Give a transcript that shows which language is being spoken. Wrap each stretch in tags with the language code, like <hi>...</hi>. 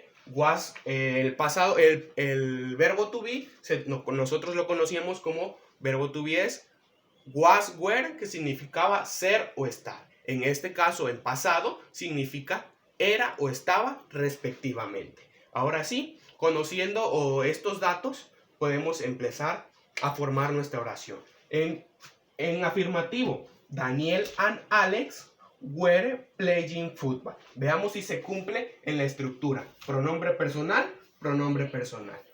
<es>Was, el pasado, el verbo to be, nosotros lo conocíamos como verbo to be es</es> <en>was, were,</en> <es>que significaba ser o estar. En este caso, en pasado, significa era o estaba respectivamente. Ahora sí, conociendo estos datos, podemos empezar a formar nuestra oración. En afirmativo,</es> <en>Daniel and Alex were playing football.</en> <es>Veamos si se cumple en la estructura. Pronombre personal, pronombre personal.</es>